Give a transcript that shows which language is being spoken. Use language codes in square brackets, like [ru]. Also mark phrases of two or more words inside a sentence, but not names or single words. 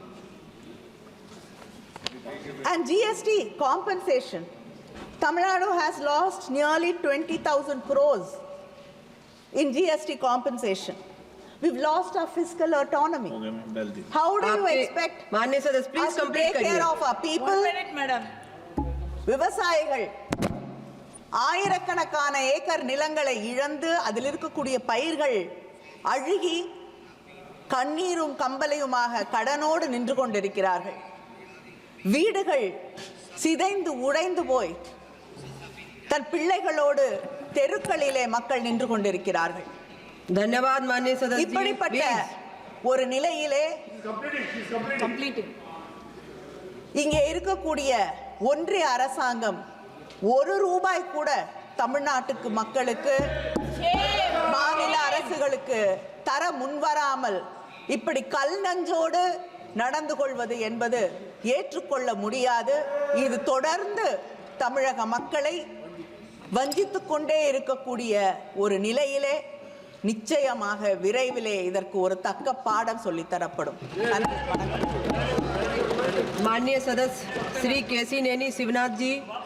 [en] And GST compensation. Tamil Nadu has lost nearly 20,000 crores in GST compensation. We've lost our fiscal autonomy. How do you expect [hi] माननीय सदस्य [en] us [hi] प्लीज [en] to [hi] कंप्लीट [en] take care [hi] करिए। [en] of our people? 1 minute, madam. [ta] விவசாயிகள் ஆயிரக்கணக்கான ஏக்கர் நிலங்களை இழந்து அதில் இருக்கக்கூடிய பயிர்கள் அழுகி கண்ணீரும் கம்பலையுமாக கடனோடு நின்று கொண்டிருக்கிறார்கள். வீடுகள் சிதைந்து உடைந்து போய் தன் பிள்ளைகளோடு தெருக்களிலே மக்கள் நின்று கொண்டிருக்கிறார்கள். [hi] धन्यवाद माननीय सदस्य जी. [ta] இப்படிப்பட்ட ஒரு நிலையிலே இங்கே இருக்கக்கூடிய ஒன்றிய அரசாங்கம் ₹1 கூட தமிழ்நாட்டுக்கு மக்களுக்கு மாநில அரசுகளுக்கு தர முன்வராமல் இப்படி கல் நஞ்சோடு நடந்து கொள்வது என்பது ஏற்றுக்கொள்ள முடியாது. இது தொடர்ந்து தமிழக மக்களை வஞ்சித்துக் கொண்டே இருக்கக்கூடிய ஒரு நிலையிலே நிச்சயமாக விரைவிலே இதற்கு ஒரு தக்க பாடம் சொல்லித்தரப்படும். [hi] माननीय सदस्य श्री केसी नैनी शिवनाथ जी.